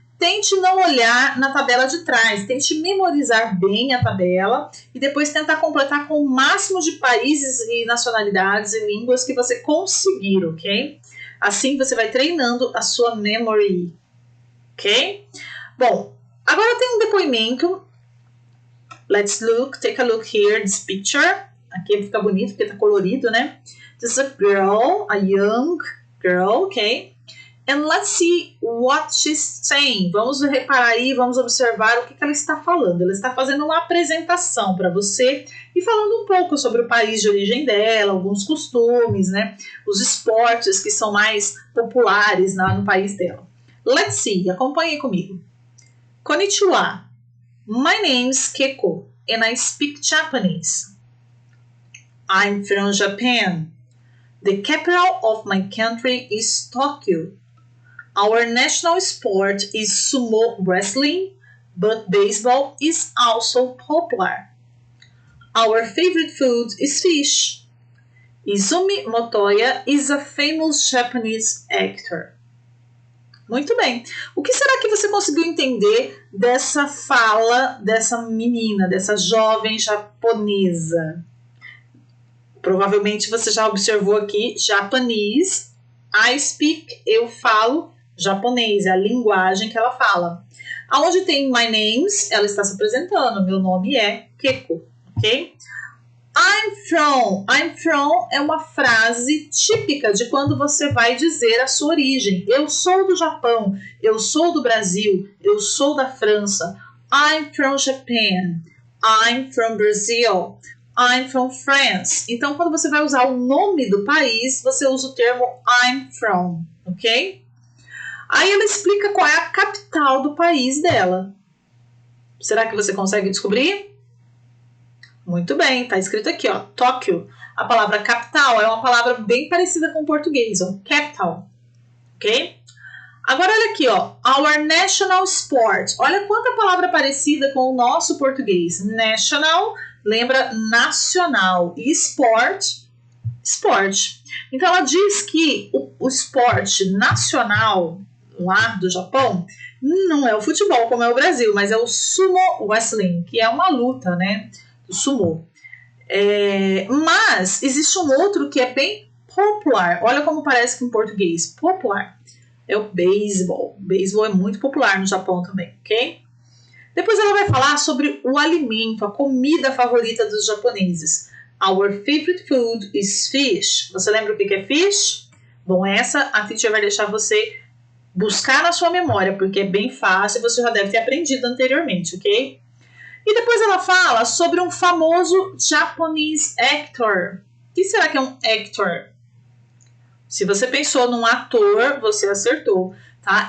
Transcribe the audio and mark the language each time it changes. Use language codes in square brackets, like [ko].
[pt] Tente não olhar na tabela de trás, tente memorizar bem a tabela e depois tentar completar com o máximo de países e nacionalidades e línguas que você conseguir, ok? Assim você vai treinando a sua memory, ok? Bom, agora tem um depoimento. [en] Let's look, take a look here, this picture. [pt] Aqui fica bonito porque tá colorido, né? [en] This is a girl, a young girl, ok? And let's see what she's saying. [pt] Vamos reparar aí, vamos observar o que ela está falando. Ela está fazendo uma apresentação para você e falando um pouco sobre o país de origem dela, alguns costumes, né? Os esportes que são mais populares no país dela. [en] Let's see, [pt] acompanhe comigo. [en] Konnichiwa. My name is Keiko and I speak Japanese. I'm from Japan. The capital of my country is Tokyo. Our national sport is sumo wrestling, but baseball is also popular. Our favorite food is fish. Izumi Motoya is a famous Japanese actor. [pt] Muito bem. O que será que você conseguiu entender dessa fala dessa menina, dessa jovem japonesa? Provavelmente você já observou aqui Japanese. [en] I speak, [pt] eu falo japonês, é a linguagem que ela fala. Aonde tem [en] my names, [pt] ela está se apresentando. Meu nome é Keiko, ok? [en] I'm from [pt] é uma frase típica de quando você vai dizer a sua origem. Eu sou do Japão, eu sou do Brasil, eu sou da França. [en] I'm from Japan, I'm from Brazil, I'm from France. [pt] Então, quando você vai usar o nome do país, você usa o termo [en] I'm from, [pt] ok? Aí ela explica qual é a capital do país dela. Será que você consegue descobrir? Muito bem, está escrito aqui, ó, Tóquio. A palavra capital é uma palavra bem parecida com o português, ó, capital, ok? Agora olha aqui, ó, [en] our national sport. [pt] Olha quanta palavra parecida com o nosso português. National, lembra nacional, e sport, esporte. Então ela diz que o esporte nacional lá do Japão não é o futebol como é o Brasil, mas é o sumo wrestling, que é uma luta, né? Do sumo. Mas existe um outro que é bem popular. Olha como parece que em português. Popular. É o beisebol. O beisebol é muito popular no Japão também, ok? Depois ela vai falar sobre o alimento, a comida favorita dos japoneses. [en] Our favorite food is fish. [pt] Você lembra o que é fish? Bom, essa a teacher vai deixar você buscar na sua memória, porque é bem fácil, você já deve ter aprendido anteriormente, ok? E depois ela fala sobre um famoso Japanese actor. O que será que é um actor? Se você pensou num ator, você acertou, tá?